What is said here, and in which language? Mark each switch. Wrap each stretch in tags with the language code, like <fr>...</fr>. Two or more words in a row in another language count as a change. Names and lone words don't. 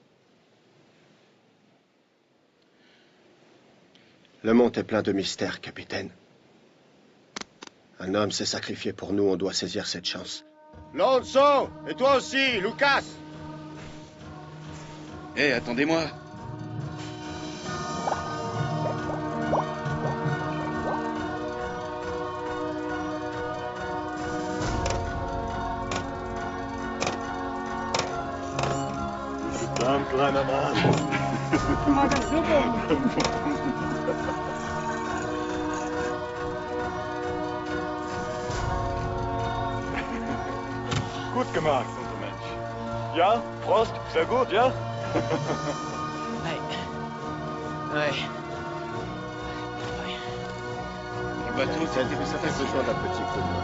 <fr>Le monde est plein de mystères, capitaine. Un homme s'est sacrifié pour nous, on doit saisir cette chance. Lonzo! Et toi aussi, Lucas! Hé, attendez-moi!</fr> <de>Ein kleiner Mann. Gut gemacht, unser Mensch. Ja, Prost, sehr gut, ja?</de> <fr>Ouais. Le bateau, Ça fait besoin d'un petit coup de main.</fr>